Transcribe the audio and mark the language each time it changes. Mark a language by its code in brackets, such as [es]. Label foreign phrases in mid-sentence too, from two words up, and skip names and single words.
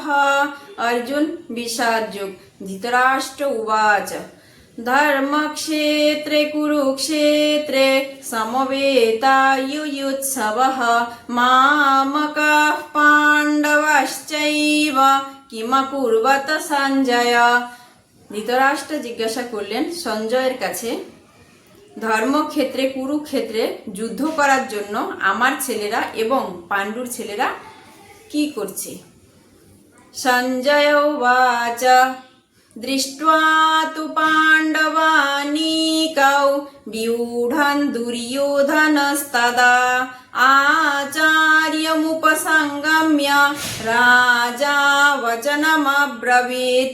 [sa] अर्जुन विषादयोग। धृतराष्ट्र उवाच धर्मक्षेत्रे कुरुक्षेत्रे समवेतायुयुत्सवः मामकाः पाण्डवश्चैव किमकुर्वत সঞ্জয়। [bn] ধৃতরাষ্ট্র জিজ্ঞাসা করলেন সঞ্জয়ের কাছে, ধর্মক্ষেত্রে কুরুক্ষেত্রে যুদ্ধ করার জন্য আমার ছেলেরা এবং পাণ্ডুর ছেলেরা কি করছে? [sa] সঞ্জয় উবাচ দৃष्ट्वा তু পাণ্ডবানীকৌ ব্যূঢ়ং দুর্যোধনস্তদা আচার্যমুপসংগম্য রাজা বচনমব্রবীৎ।